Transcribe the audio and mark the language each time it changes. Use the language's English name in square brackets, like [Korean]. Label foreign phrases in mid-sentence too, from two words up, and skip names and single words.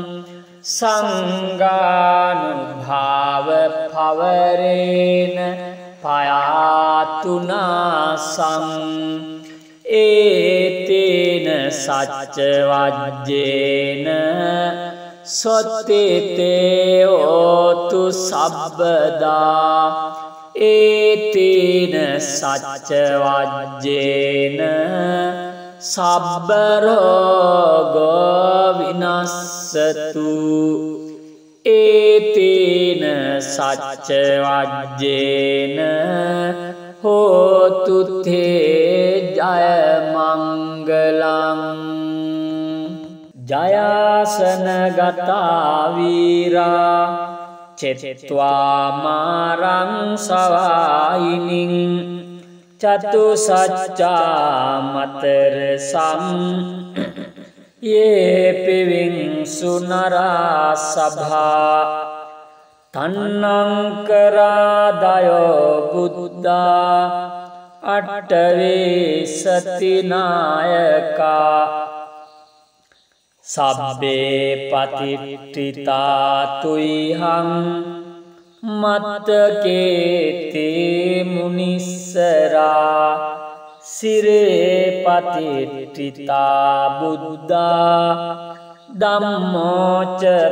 [Pali] संगानुभाव पवरेण पयातु नासं एतेन सच्चवज्जेन स्वस्तिते होतु सर्वदा एतेन सच्चवज्जेन सब्बरोगो विनश्यतु एतेन सच्चवज्जेन හෝතු තේ ජය මංගලං ජයාසන ගතා වීරා චෙත්වා මාරං සවායිනින් චතු සච්චා මතර සම් යේ පිවිං සුනරා සභා තන්නං කරාදයෝ බුද්ධා අට්ඨවේ සතිනායකා සබ්බේ පතිට්ඨිතා තුයිහං මත්තකේතේ මුනිස්සරා සිරේ පතිට්ඨිතා බුද්ධා ධම්මෝච